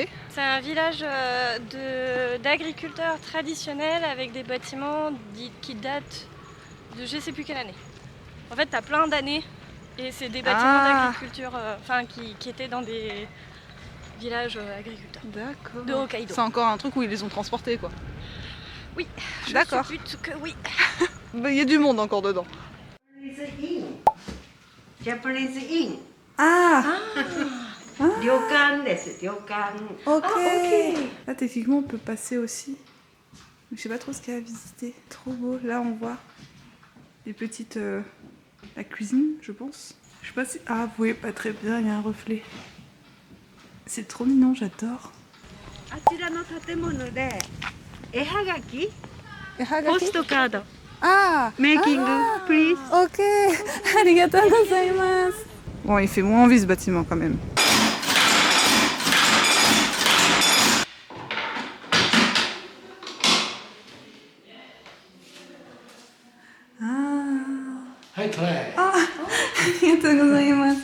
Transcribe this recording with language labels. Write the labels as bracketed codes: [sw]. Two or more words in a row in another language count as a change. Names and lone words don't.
[fr] C'est un village d'agriculteurs traditionnels avec des bâtiments qui datent de je sais plus quelle année. En fait, t'as plein d'années et c'est des bâtiments d'agriculture, qui étaient dans des village agriculteur. D'accord. De Hokkaido. C'est encore un truc où ils les ont transportés, quoi. Oui, d'accord. Je suppute que oui. Il y a du monde encore dedans. [en] Japanese Inn. Ah, [ja] 旅館です、旅館. [fr] ok. Ah, ok. Là, techniquement, on peut passer aussi. Mais je sais pas trop ce qu'il y a à visiter. Trop beau. Là, on voit les petites... la cuisine, je pense. Je sais pas si... Ah, vous voyez pas très bien, il y a un reflet. C'est trop mignon, j'adore. [ja] あちらの建物で絵はがき、ポストカード、 Ah, [en] making, please. [fr] ok. [ja] ありがとうございます. [fr] Bon, il fait moins envie ce bâtiment quand même. [en] Hi, try. [ja] ありがとうございます.